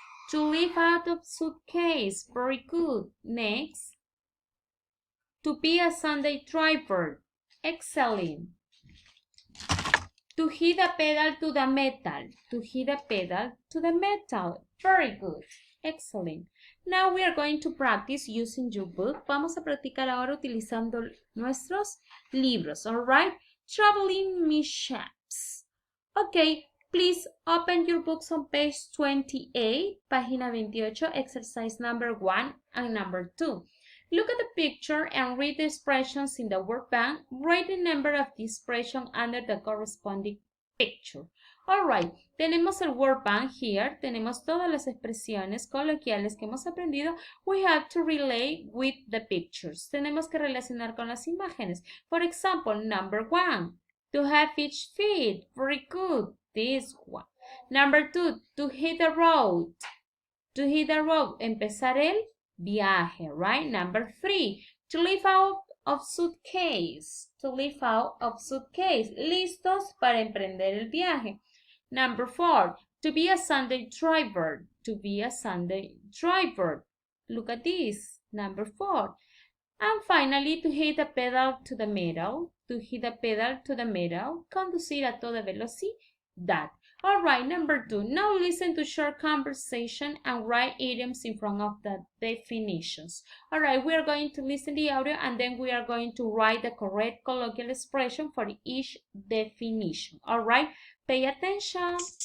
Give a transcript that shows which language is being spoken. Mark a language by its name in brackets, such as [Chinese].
[English] To live out of suitcase. Very good. Next. To be a Sunday driver. Excellent. To hit the pedal to the metal. To hit the pedal to the metal. Very good. Excellent. Now we are going to practice using your book. [Spanish] Vamos a practicar ahora utilizando nuestros libros. [English] Alright? Traveling mishaps. Okay, please open your books on page 28, [Spanish] página 28, [English] exercise number 1 and number 2. Look at the picture and read the expressions in the word bank. Write the number of the expression under the corresponding picture. Alright, [Spanish] tenemos el [English] word bank here. [Spanish] Tenemos todas las expresiones coloquiales que hemos aprendido. [English] We have to relate with the pictures. [Spanish] Tenemos que relacionar con las imágenes. [English] For example, number 1. To have each feet. Very good. This one. Number 2. To hit the road. To hit the road. [Spanish] Empezar el viaje, [English] right? Number 3. To live out of suitcase. To live out of suitcase. [Spanish] Listos para emprender el viaje. [English] Number 4. To be a Sunday driver. To be a Sunday driver. Look at this. Number 4. And finally, to hit the pedal to the metal. To hit the pedal to the metal. [Spanish] Conducir a toda velocidad. [English] All right, number 2. Now listen to short conversation and write idioms in front of the definitions. All right, we are going to listen to the audio and then we are going to write the correct colloquial expression for each definition. All right, pay attention.